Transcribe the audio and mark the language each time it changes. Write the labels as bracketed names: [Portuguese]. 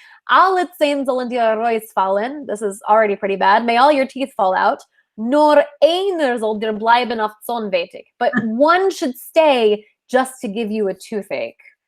[Yiddish] Alle 10 sollen dir Reus fallen. [English] This is already pretty bad. May all your teeth fall out. [Yiddish] Nur einer soll dir bleiben auf Zonwetig. [English] But one should stay just to give you a toothache.